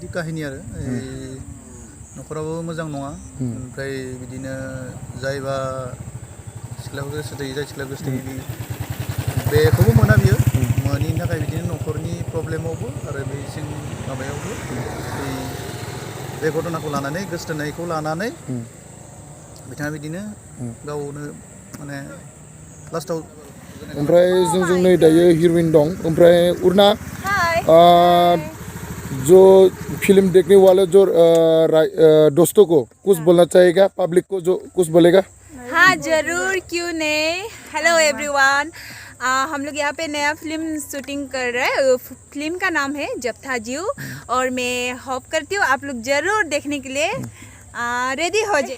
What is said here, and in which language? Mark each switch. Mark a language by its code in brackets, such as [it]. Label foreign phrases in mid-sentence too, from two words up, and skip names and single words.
[brx] काहिनी आरो न'खराबो मोजां नङा ओमफ्राय बिदिनो जायबा सिख्लाखौ गोसो थोयो जाय सिख्लाखौ गोसो थोयो बेखौबो मोना बियो मोनिनि थाखाय बिदिनो न'खरनि प्रब्लेमावबो आरो बे माबायावबो बे घटनाखौ लानानै गोसोथोनायखौ लानानै बिथाङा बिदिनो गावनो माने लास्टाव ओमफ्राय जोंजों नै दायो हिर'इन दं ओमफ्राय [hi] उरना जो फिल्म देखने वाले जो दोस्तों को कुछ बोलना चाहेगा पब्लिक को जो कुछ बोलेगा हाँ जरूर क्यों नहीं [en] hello everyone [hi] हम लोग यहाँ पे नया [en] film shooting [hi] कर रहे हैं फिल्म का नाम है जप्था जीव और मैं होप करती हूँ आप लोग जरूर देखने के लिए रेडी हो जाए